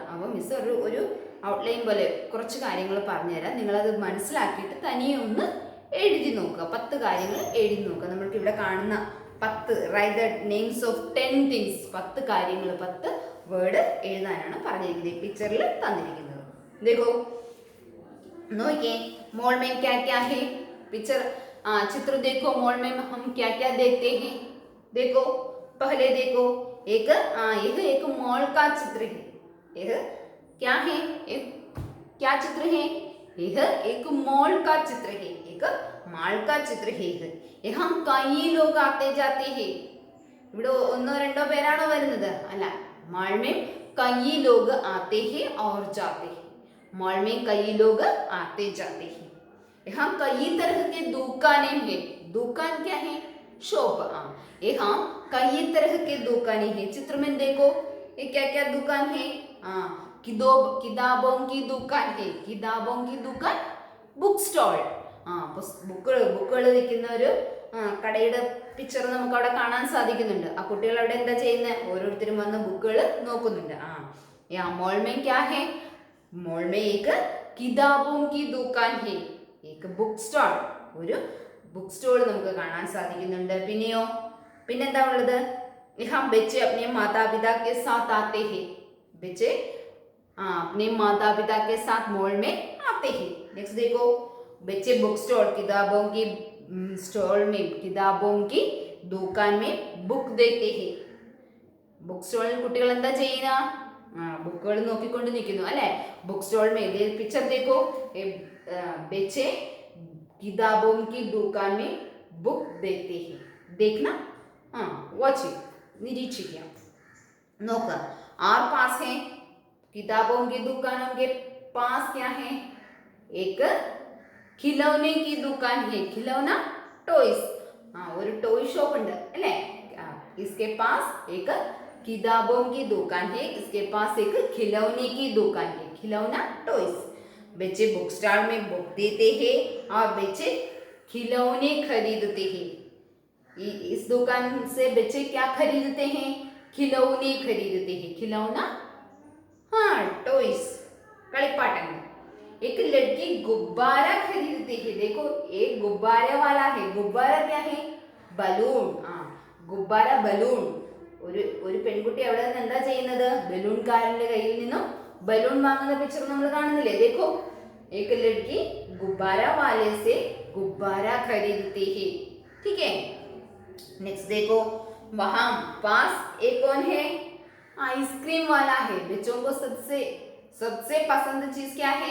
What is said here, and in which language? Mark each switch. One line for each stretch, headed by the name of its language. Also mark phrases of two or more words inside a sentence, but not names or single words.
Malayalam: അപ്പോൾ മിസ് ഒരു ഔട്ട്ലൈൻ പോലെ കുറച്ച് കാര്യങ്ങൾ പറഞ്ഞുതരാം. നിങ്ങളത് മനസ്സിലാക്കിയിട്ട് തനിയെ ഒന്ന് എഴുതി നോക്കുക. 10 കാര്യങ്ങൾ എഴുതി നോക്കുക. നമ്മൾക്ക് ഇവിടെ കാണുന്ന 10
English: write the names of 10 things,
Malayalam: 10 കാര്യങ്ങൾ, 10 വേർഡ് എഴുതാനാണ് പറഞ്ഞിരിക്കുന്നത്. പിക്ചറിൽ തന്നിരിക്കുന്നത്.
Hindi: देखो നോക്കിയേ, मोल में क्या क्या है. पिक्चर चित्र देखो. मोल में हम क्या क्या देखते हैं. देखो, पहले देखो एक यह एक मॉल का चित्र है. यह क्या है? एक क्या चित्र है? यह एक मॉल का चित्र है. एक मॉल का चित्र है. यहाँ कई लोग आते जाते हैं.
Malayalam: ഇവിടെ ഒന്നോ രണ്ടോ പേരാണോ വരുന്നത്? അല്ല.
Hindi: मॉल में कई लोग आते हैं और जाते हैं. मॉल में कई लोग आते जाते हैं. यहाँ कई तरह के दुकानें हैं. दुकान क्या है? शॉप. यहाँ कई तरह के दुकानें हैं. चित्र में देखो ये क्या क्या दुकान है. किताबों की दुकान है. किताबों की दुकान,
English: book stall.
Malayalam: ബുക്കുകൾ വിൽക്കുന്ന ഒരു കടയുടെ പിക്ചർ നമുക്ക് അവിടെ കാണാൻ സാധിക്കുന്നുണ്ട്. ആ കുട്ടികൾ അവിടെ എന്താ ചെയ്യുന്നത്? ഓരോരുത്തരും വന്ന് ബുക്കുകൾ നോക്കുന്നുണ്ട്.
Hindi: മോൾ में क्या है? മോൾ में एक किताबों की दुकान है.
English: एक book stall,
Malayalam: ഒരു
English: book stall
Malayalam: നമുക്ക് കാണാൻ സാധിക്കുന്നുണ്ട്. പിന്നെയോ, പിന്നെന്താ ഉള്ളത്?
Hindi: यहाँ बच्चे अपने माता पिता के साथ आते हैं. बच्चे अपने माता पिता के साथ मॉल में आते हैं. नेक्स्ट देखो, बच्चे
English: book stall,
Hindi: किताबों की स्टॉल में, किताबों की दुकान में बुक देखते हैं.
English: book stallil
Malayalam: കുട്ടികൾ എന്താ ചെയ്യുന്ന? ബുക്കുകൾ നോക്കിക്കൊണ്ട് നിൽക്കുന്നു അല്ലെ.
English: book stall
Hindi: में पिक्चर देखो, बच्चे किताबों की दुकान में बुक देखते हैं. देखना,
English: watch it,
Hindi: निरीक्षिക്കുക.
Malayalam: നോക്കുക.
Hindi: और पास है किताबों की दुकानों के पास क्या है? एक खिलौने की दुकान है. खिलौना, टॉयज.
Malayalam: ഒരു
English: toy shop
Malayalam: ഉണ്ട് അല്ലേ.
Hindi: इसके पास एक किताबों की दुकान है. इसके पास एक खिलौने की दुकान है. खिलौना, टॉयज. बच्चे बुक स्टॉल में बुक देते हैं और बच्चे खिलौने खरीदते हैं. इस दुकान से बच्चे क्या खरीदते हैं? खिलौने खरीदते हैं. खिलौना, टॉयज, കളിപ്പാട്ടങ്ങൾ. एक लड़की गुब्बारा खरीदती है. देखो, एक गुब्बारे वाला है. गुब्बारा क्या है? बलून. गुब्बारा, बलून.
Malayalam: ഒരു പെൺകുട്ടി അവിടെ നിന്ന് എന്താ ചെയ്യുന്നത്? ബലൂൺകാരന്റെ കയ്യിൽ നിന്നും ബലൂൺ വാങ്ങുന്ന പിക്ചർ നമ്മൾ കാണുന്നില്ലേ?
Hindi: देखो, एक लड़की गुब्बारा वाले से गुब्बारा खरीदती है. ठीक है. नेक्स्ट देखो, वहां पास एक कौन है? आइसक्रीम वाला है. बच्चों को सबसे पसंद चीज क्या है?